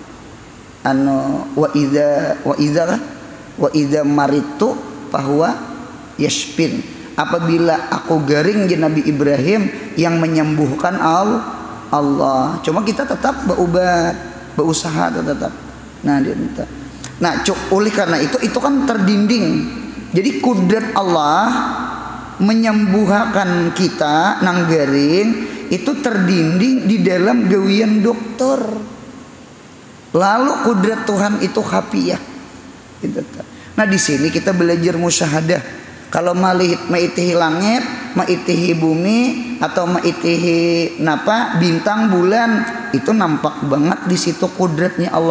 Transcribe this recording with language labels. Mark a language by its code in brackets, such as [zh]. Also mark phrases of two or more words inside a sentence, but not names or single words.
[ar] وإذا مرضت فهو يشفين. [bjn] Apabila aku garing di Nabi Ibrahim, yang menyembuhkan Allah. [id] Cuma kita tetap berobat, berusaha tetap. Nah, oleh karena itu kan terdinding. [bjn] Jadi kudrat Allah menyembuhkan kita nang garing itu terdinding di dalam gawian dokter. [id] Lalu kudrat Tuhan itu khafiyah. Nah di sini kita belajar musyahadah. [bjn] Kalau maitihi langit, maitihi bumi, atau maitihi bintang, bulan, itu nampak banget di situ kudratnya Allah.